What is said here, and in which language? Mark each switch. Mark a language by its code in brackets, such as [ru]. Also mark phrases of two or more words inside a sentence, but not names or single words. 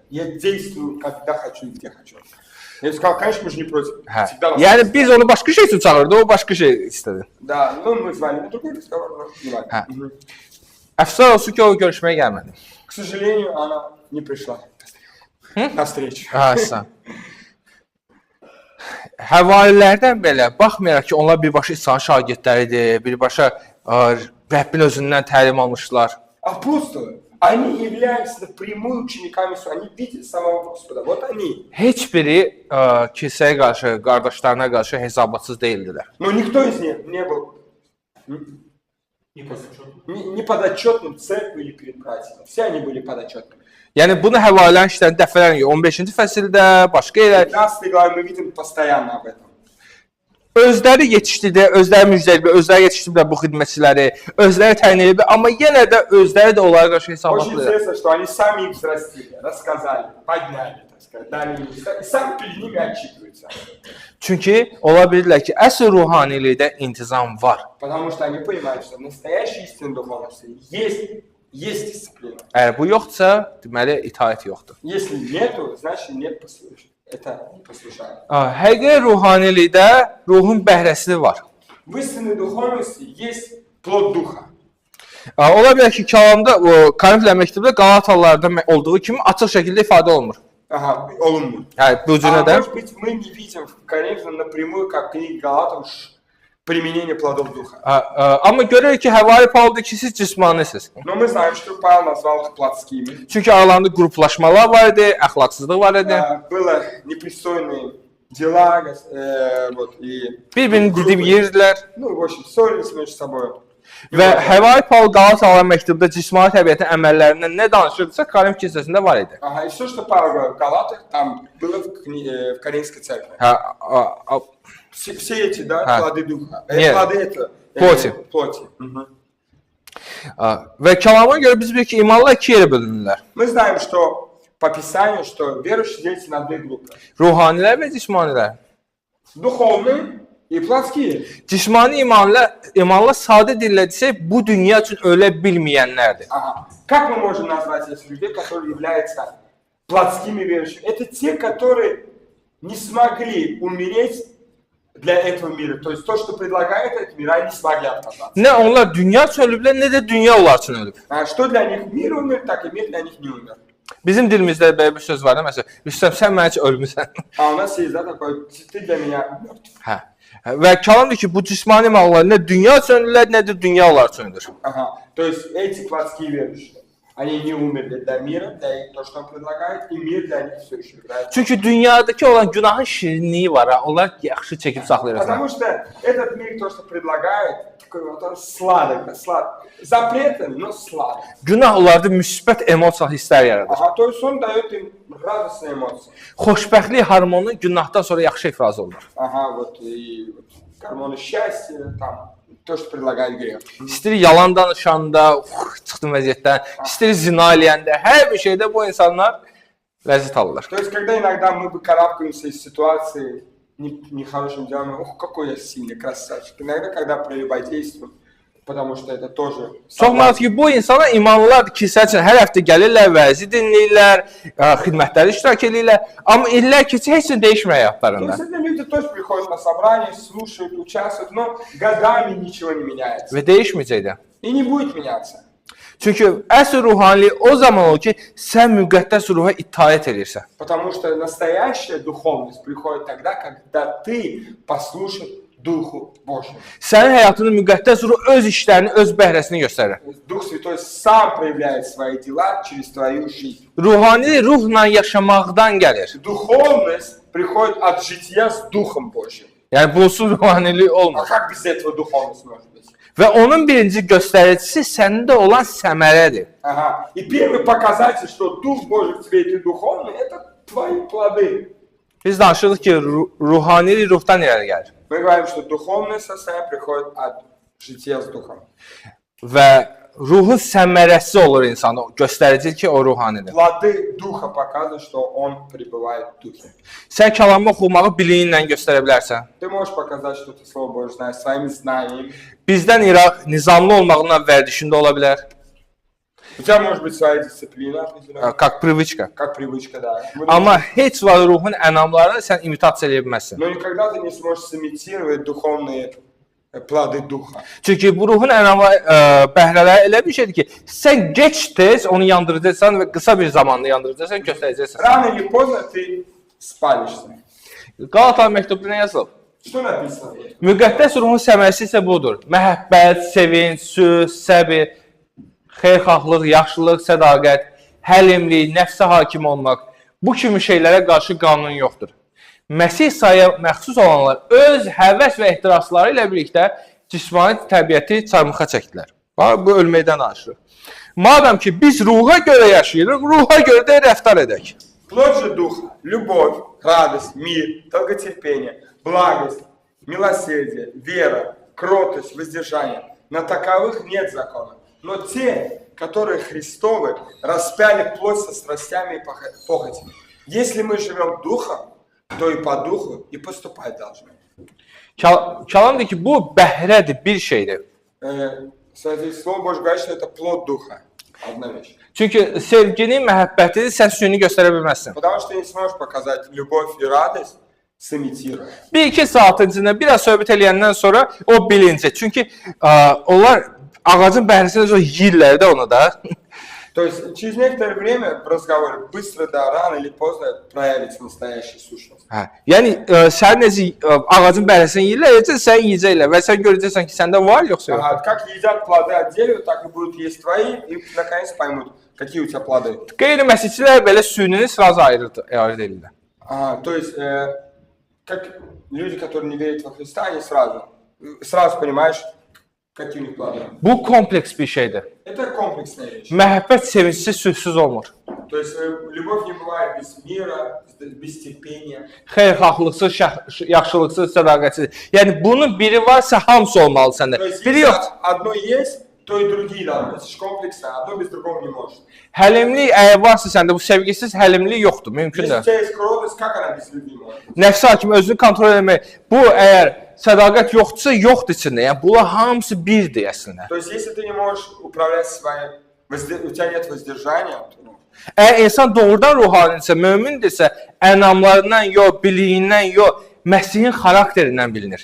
[ru] Я действую, когда хочу и где хочу. Я сказал, конечно, мы же не против. [az] Hə. Yəni biz onu başqa şey üçün çağırdı, o başqa şey istədi. [ru] Да, ну мы с вами на другой разговор, но не важно. [az] Hə. Əfsuslar olsun ki, o görüşməyə gəlmədi. [ru] К сожалению, она не пришла на встречу. [az] Sən. Həvarilərdən belə, baxmayaraq ki, onlar birbaşa İsa'nın şagirdləridir, birbaşa Rəbbin özündən təlim almışlar. [ru] Апостолы, они являются прямыми учениками, они видят самого Господа. Вот они. [az] Heç biri kilsəyə qarşı, qardaşlarına qarşı hesabatsız deyildilər. [ru] Но никто из них не был не подотчетным церкви или перед братьями. Все они были подотчетными. [az] Yəni bunu həvarilərin işlərini dəfələrlə 15-ci fəsildə, başqa yerlər [ru] 15 главе мы видим постоянно об этом. [az] özləri yetişdirdi, özləri müjdələyib, özləri yetişdiriblər bu xidmətçiləri, özləri təyin edib, amma yenə də özləri də onlara qarşı [ru] Очень [az] hesabatlıdır. [ru] интересно, что они сами их взрастили, рассказали, подняли, так сказать, дали им, и сами перед ними отчитываются. [az] Çünki ola bilirlər ki, əsl ruhanilikdə intizam var. [ru] Потому что они понимают, что настоящая истинная духовность есть дисциплина. [az] Əgər bu yoxdursa, deməli itaət yoxdur. [ru] Если нету, значит нет послушания. Это не послушание. [az] Həqiqi ruhanilikdə ruhun bəhrəsi var. [ru] В истинной духовности есть плод духа. [az] Ola bilər ki, kəlamda o Korinflər məktubunda Qalatalılarda olduğu kimi açıq şəkildə ifadə olunmur. [ru] Ага, олумный. [az] Yəni bu cürədə [ru] Может быть, мы не видим в Коринфянам напрямую, как книга Галатам, применение плодов духа. [az] Amma görürük ki, Həvari Pavol deyir ki, siz cismanisiniz. [ru] Но мы знаем, что Павел назвал их плотскими. [az] Çünki aralarında qruplaşmalar var idi, əxlaqsızlıq var idi. [ru] Было непристойные дела, вот, и... [az] Bir-birini didib yeyirdilər. [ru] Ну, в общем, ссорились между собой. [az] Və Həvari Pavol Qalatalılar məktubunda cismani təbiətin əməllərindən nə danışırdısa, Korinf kilsəsində var idi. [ru] Ага, и все, что Павел говорил в Галатах, там было в Коринфской церкви. Все эти, да, плоды духа. Нет. Плоды это... Плоти. Плоти. [az] Və kəlama görə biz bilirik ki, imanlar iki yerə bölünürlər. [ru] Мы знаем, что по Писанию, что верующие делятся на две группы. [az] Ruhanilər və cismanilər. [ru] Духовные и плотские. [az] Cismani imanlar sadə dillə desək, bu dünya üçün ölə bilməyənlərdir. [ru] Ага. Как мы можем назвать этих людей, которые являются плотскими верующими? Это те, которые не смогли умереть для этого мира. То есть то, что предлагает этот мир, они не смогли отказаться. [az] Nə onlar dünya üçün ölüblər, nə də dünya onlar üçün ölüb. [ru] А что для них мир умер, так и мир для них не умер. [az] Bizim dilimizdə belə bir söz var da, məsələn, Rüstəm, sən mənim üçün ölmüsən. [ru] А у нас есть, да, такой, ты для меня мертв. [az] Hə. Və kəlam deyir ki, bu cismani imanlar nə dünya üçün ölürlər, nə də dünya onlar üçün ölür. [ru] Ага. То есть эти плотские верующие, они не умерли для мира, для того, что он предлагает, и мир для них все еще играет. [az] Çünki dünyadakı olan günahın şirinliyi var, ha, onlar yaxşı çəkib saxlayırlar. [ru] Потому что этот мир, то, что предлагает, такой вот он сладок, запретный, но сладок. [az] Günah onlarda müsbət emosiya hisslər yaradır. [ru] Ага, то есть он dает им радостные эмоции. [az] Xoşbəxtlik hormonu günahdan sonra yaxşı ifraz olunur. [ru] Ага, вот и вот, гормоны счастья, там, то, что предлагает грех. [az] İstəyir yalan danışanda, çıxdım vəziyyətdən, istəyir zina eləyəndə, hər bir şeydə bu insanlar ləzzət alırlar. [ru] То есть когда иногда мы выкарабкаемся из ситуации нехорошим делом, ох, какой я сильный красавчик. Иногда, когда прелюбодействуем, потому что это тоже... [az] Çox maraq ki, bu insanlar imanlılar kilsə üçün hər həftə gəlirlər, vəzi dinləyirlər, xidmətləri iştirak edirlər, amma illər keçir, heç nə dəyişmir [ru] То [az] həyatlarında. [ru] есть эти люди тоже приходят на собрание, слушают, участвуют, но годами ничего не меняется. [az] Və dəyişməyəcək də. [ru] И не будет меняться. [az] Çünki əsl ruhanilik o zaman olur ki, sən müqəddəs ruha itaət edirsən. [ru] Потому что настоящая духовность приходит тогда, когда ты послушен Духу Божьему. [az] Sənin həyatının müqəddəs ruh öz işlərini, öz bəhrəsini göstərir. [ru] Дух Святой сам проявляет свои дела через твою жизнь. [az] Ruhanilik ruhla yaşamaqdan gəlir. [ru] Духовность приходит от жития с Духом Божьим. [az] Yəni bunsuz ruhanilik [ru] А [az] olmaz. [ru] как без этого духовность может быть? [az] Və onun birinci göstəricisi səndə olan səmərədir. [ru] Ага. И первый показатель, что Дух Божий в тебе и ты духовный, это твои плоды. [az] Biz danışırıq ki, ruhanilik ruhdan irəli gəlir. [ru] Мы говорим, что духовное состояние приходит от жития с Духом. [az] Və ruhun səmərəsi olur insanda, göstəricil ki, o ruhanidir. [ru] Плоды Духа показывают, что Он пребывает в Духе. [az] Sən kəlamı oxumağı biliyinlə göstərə bilərsən. [ru] Ты можешь показать, что ты Слово Божье знаешь своими знаниями. [az] Bizdən nizamlı olmağından vərdişində ola bilər. [ru] У тебя может быть своя дисциплина определенная, Как привычка. как привычка, да. [az] Amma heç vaxt ruhun ənamlarını sən imitasiya edə bilməzsən. [ru] Но никогда ты не сможешь сымитировать духовные плоды Духа. [az] Çünki bu ruhun ənamı bəhrələri elə bir şeydir ki, sən geç tez onu yandıracaqsan və qısa bir zamanda yandıracaqsan, göstərəcəksən. [ru] Рано или поздно ты spalишься. [az] Qalatalar məktubunda nə yazılıb? [ru] Что написано? [az] Müqəddəs ruhun səmərəsi isə budur. Məhəbbət, sevinç, söz, səbir, xeyirxahlıq, yaxşılıq, sədaqət, həlimlik, nəfsə hakim olmaq. Bu kimi şeylərə qarşı qanun yoxdur. Məsih İsa'ya məxsus olanlar öz həvəs və ehtirasları ilə birlikdə cismani təbiəti çarmıxa çəkdilər. Bu ölməkdən danışır. Madəm ki biz ruha görə yaşayırıq, ruha görə də rəftar edək. [ru] Плод же Духа – любовь, радость, мир, долготерпение, благость, милосердие, вера, кротость, воздержание. На таковых нет закона. Но те, которые Христовы, распяли плоть со страстями и похотями. Если мы живем Духом, то и по Духу и поступать должны. [az] Kəlam deyir ki, bu bəhrədir, bir şeydir. [ru] Кстати, Слово Божье говорит, что это плод Духа. Одна вещь. [az] Çünki sevgini, məhəbbəti sən süni göstərə bilməzsən. [ru] Потому что ты не сможешь показать любовь и радость, сымитируя. [az] 1-2 saatin içində biraz söhbət eləyəndən sonra o bilinəcək. Çünki onlar ağacın bəhrəsində yeyirlər də onu da. [ru] То есть через некоторое время в разговоре быстро, да, рано или поздно проявится настоящая сущность. [az] Hə. Yəni sən necə ağacın bəhrəsini yeyirlər, sən yeyəcəklər və sən görəcəksən ki, səndə var yoxsa yox. [ru] Ага, как едят плоды от дерева, так и будут есть твои, и наконец поймут, какие у тебя плоды. [az] Qeyri-məsihçilər belə süni sırası ayırır edirlər. [ru] То есть, как люди, которые не верят во Христа, они сразу понимаешь, какие у них плоды. [az] Bu kompleks bir şeydir. [ru] Это комплексная вещь. [az] Məhəbbət sevincsiz, sülhsüz olmur. [ru] То есть любовь не бывает без мира, без терпения. [az] Xeyirxahlıqsız, yaxşılıqsız, sədaqətsiz. Yəni bunun biri varsa hamısı olmalı səndə. [ru] То есть [az] Biri [ru] если [az] yox. [ru] одно есть, то и другие должны. Это же комплексное, одно без другого не может. [az] Həlimlik əgər varsa səndə bu sevgisiz həlimlik yoxdur, mümkün [ru] Если у [az] deyil. [ru] тебя есть кротость, как она без любви может? [az] Nəfsi hakim özünü kontrol etmək. Bu əgər sədaqət yoxdursa, yoxdur içində. Yəni bunlar hamısı birdir əslində. [ru] То есть если ты не можешь управлять своим, у тебя нет воздержания, то [az] Əgər insan doğrudan ruhanidirsə, mömindirsə, ənamlarından yox, biliyindən yox, Məsihin xarakterindən bilinir.